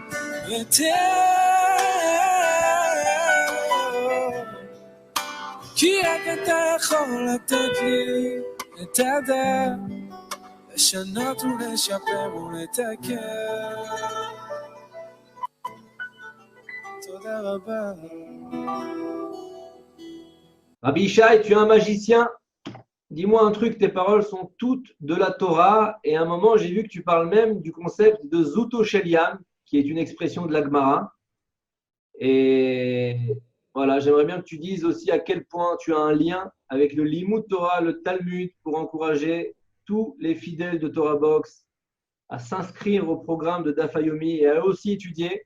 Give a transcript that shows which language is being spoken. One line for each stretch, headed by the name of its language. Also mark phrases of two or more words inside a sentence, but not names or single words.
Hebrew: כי רק אתה יכול לתת לי את הדעת לשנות ולשפר ולתקן. תודה רבה.
French: Rabbi Ishaï, tu es un magicien. Dis-moi un truc, tes paroles sont toutes de la Torah. Et à un moment, j'ai vu que tu parles même du concept de Zuto Sheliam, qui est une expression de la Gemara. Et voilà, j'aimerais bien que tu dises aussi à quel point tu as un lien avec le
Hebrew: לימוד תורה,
French: le Talmud, pour encourager tous les fidèles de Torah Box à s'inscrire au programme de Daf Yomi et à aussi étudier.